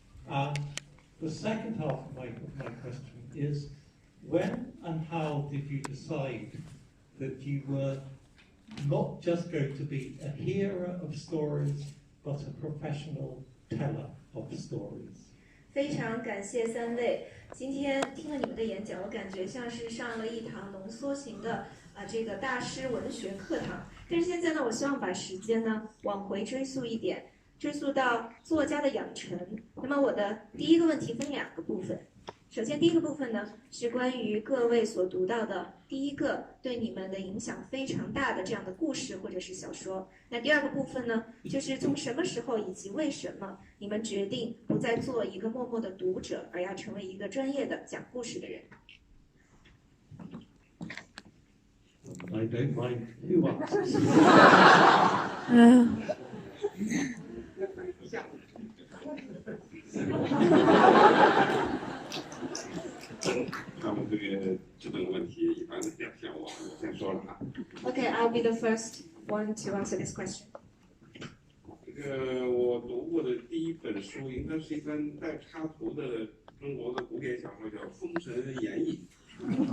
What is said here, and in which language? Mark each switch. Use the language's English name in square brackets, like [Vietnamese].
[English] And the second half of my question is, when and how did you decide that you were not just going to be a hearer of stories, but a professional teller of stories? [Chinese] 非常感谢三位，今天听了你们的演讲，我感觉像是上了一堂浓缩型的这个大师文学课堂。但是现在呢，我希望把时间呢往回追溯一点，追溯到作家的养成。那么我的第一个问题分两个部分。首先，第一个部分呢是关于各位所读到的第一个对你们的影响非常大的这样的故事或者是小说。那第二个部分呢，就是从什么时候以及为什么你们决定不再做一个默默的读者，而要成为一个专业的讲故事的人。 [English] I don't mind who answers. [Chinese] 那么这个问题一般的表现，我先说了啊。 [English] Okay, I'll be the first one to answer this question. [Chinese] 我读过的第一本书应该是一本带插图的中国的古典小说，叫《封神演义》。